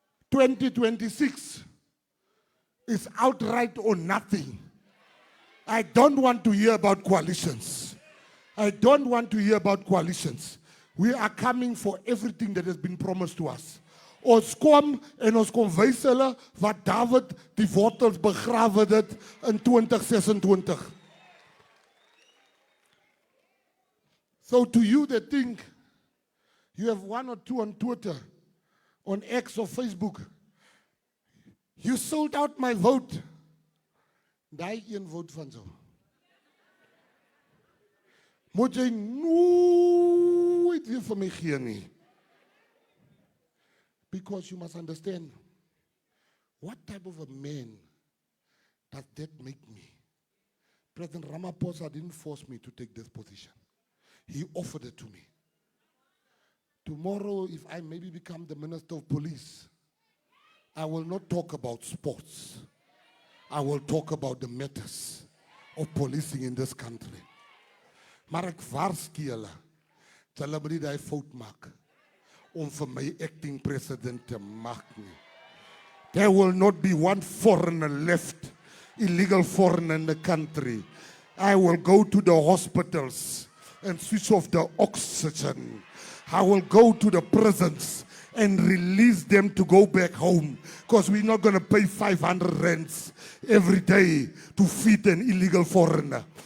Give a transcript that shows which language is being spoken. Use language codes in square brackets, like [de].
[en] 2026 is outright or nothing. I don't want to hear about coalitions. I don't want to hear about coalitions. We are coming for everything that has been promised to us. [af] Ons kom en ons kom wys hulle wat David die wortels begrawe het in 2026. [en] So to you that think you have 1 or 2 on Twitter, on X or Facebook, you sold out my vote. [af] Daai een vote van jou. Moet jy nooit weer vir my gee nie. [en] Because you must understand, what type of a man does that make me? President Ramaphosa didn't force me to take this position. He offered it to me. Tomorrow, if I maybe become the Minister of Police, I will not talk about sports. I will talk about the matters of policing in this country. [af] Maar ek waarsku julle, hulle moet nie die fout maak om vir my acting president te maak nie. [en] There will not be one foreigner left, illegal foreigner in the country. I will go to the hospitals and switch off the oxygen. I will go to the prisons and release them to go back home, because we're not going to pay 500 rands every day to feed an illegal foreigner.